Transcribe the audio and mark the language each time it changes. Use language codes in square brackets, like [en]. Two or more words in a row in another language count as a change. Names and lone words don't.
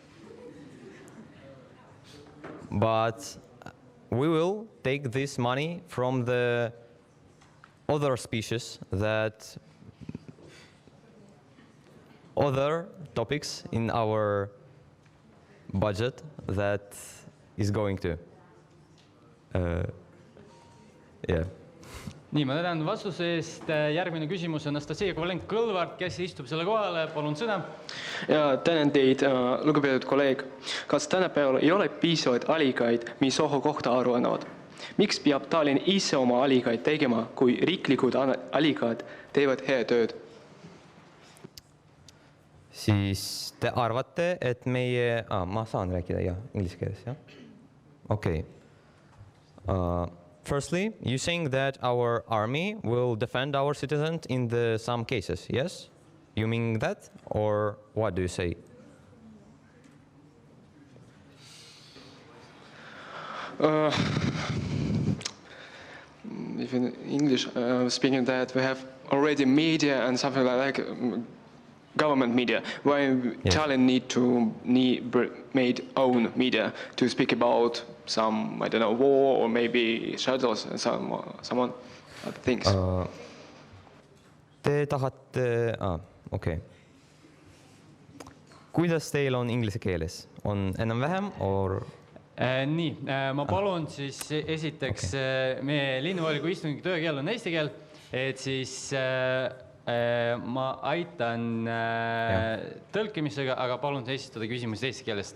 [en] But we will take this money from the other species that other topics in our budget that is going to. Yeah. [et] Nii, ma tänan vastuse eest. Järgmine küsimus on Anastasia Kovalenko-Kõlvart, kes istub selle kohale. Palun sõna. Ja tänan teid, lugupeetud kolleeg. Kas tänapäeval ei ole piisavaid allikaid, mis ohu kohta aru annavad? Miks peab Tallinn ise oma allikaid tegema, kui riiklikud allikad teevad hea tööd? Siis te arvate, et ma saan rääkida, jah, inglise keeles, jah? Okei. [en] Firstly, you saying that our army will defend our citizens in some cases, yes? You mean that? Or what do you say? If in English speaking that we have already media and something like government media, why Tallinn made own media to speak about some, I don't know, war or maybe shadows and some other things. [et] Te tahate, okei. Kuidas teil on inglise keeles? On enam-vähem or? Nii, ma palun siis esiteks meie linnavolikogu istungi töökeel on eesti keel, et siis ma aitan tõlkimisega, aga palun esitada küsimus eesti keelest.